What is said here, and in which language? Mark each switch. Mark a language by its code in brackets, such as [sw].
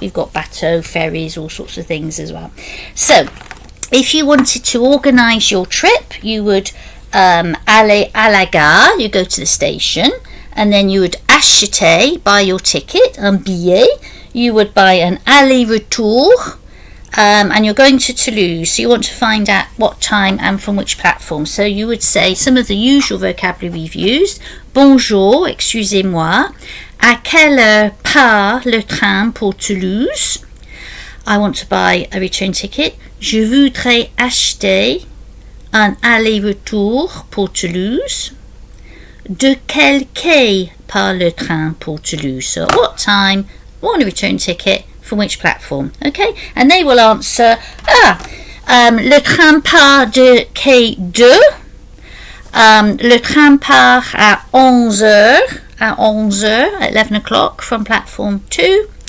[en] We've got bateau, ferries, all sorts of things as well. So if you wanted to organise your trip, you would [fr] aller à la gare, [en] you go to the station, and then you would acheter, buy your ticket, un billet. You would buy an aller-retour, and you're going to Toulouse, so you want to find out what time and from which platform. So you would say some of the usual vocabulary we've used. [fr] Bonjour, excusez-moi. À quelle heure part le train pour Toulouse? [en] I want to buy a return ticket. [fr] Je voudrais acheter un aller-retour pour Toulouse. De quel quai part le train pour Toulouse? [en] So at what time, want a return ticket, from which platform? Okay, and they will answer, [fr] le train part de quai 2. Le train part à 11h, [en] at 11 o'clock from platform 2.